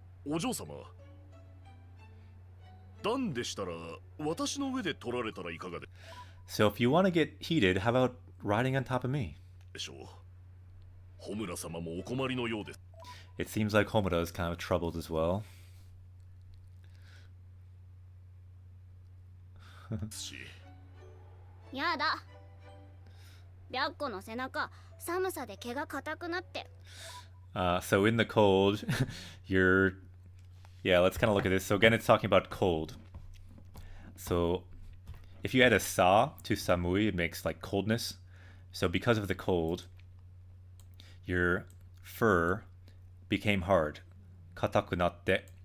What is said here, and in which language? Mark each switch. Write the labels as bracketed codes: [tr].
[ja] お嬢様段でしたら私の上で取られたらいかがで [en] So if you want to get heated, how about riding on top of me? [ja] しょうホムラ様もお困りのようです [en] It seems like Homura is kind of troubled as well. [ja] しやだ白子の背中寒さで毛が硬くなってる [en] So in the cold, you're... Yeah, let's kind of look at this. So again, it's talking about cold. So if you add a sa to samui, it makes like coldness. So because of the cold, your fur became hard. [ja] Kataku natte.